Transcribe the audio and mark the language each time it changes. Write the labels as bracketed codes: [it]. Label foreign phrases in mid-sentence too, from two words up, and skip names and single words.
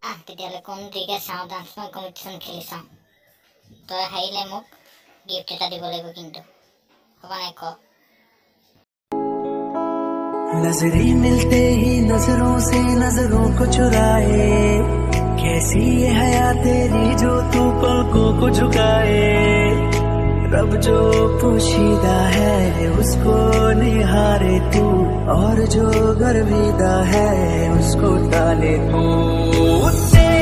[as] তেতিয়াহ'লে কোনদিকে চাওঁ ডান্স মই কম্পিটিশ্যন খেলি চাওঁ তই হাৰিলে মোক गिफ्ट এটা দিব লাগিব কিন্তু হ'ব নাই ক [hi] नजरें मिलते ही नजरों से नजरों को चुराए कैसी ये हया तेरी जो तू पलकों को झुकाए रब जो पोशीदा है उसको निहारे तू और जो गर्विदा है उसको टाले तू